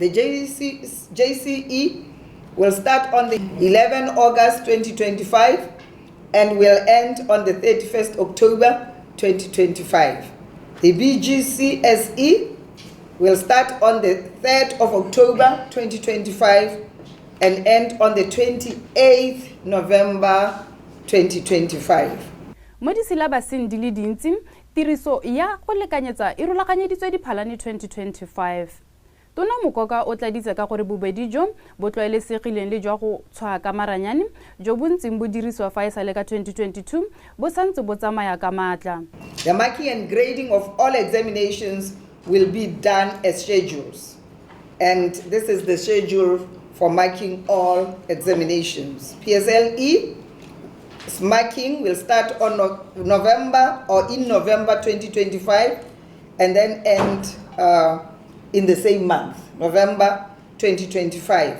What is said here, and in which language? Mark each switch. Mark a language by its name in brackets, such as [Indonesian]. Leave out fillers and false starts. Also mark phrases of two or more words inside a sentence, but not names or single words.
[English] The JCE will start on the 11th August 2025 and will end on the 31st October 2025. The BGCSE will start on the 3rd of October 2025 and end on the 28th November 2025. [Tswana] Mo di syllabuseng di le dintsi, tiriso ya go lekanyetsa e rulaganyeditswe diphalane 2025. Tona Mokoka o tladitse ka gore bobedi jo bo tlwaelesegileng le jwa go tshwa ka maranyane jo bontseng bo dirisiwa fa e sale ka 2022 bo santse bo tsamaya ka matla. [English] The marking and grading of all examinations will be done as schedules, and this is the schedule for marking all examinations. PSLE marking will start on November 2025 and then end in the same month, November 2025.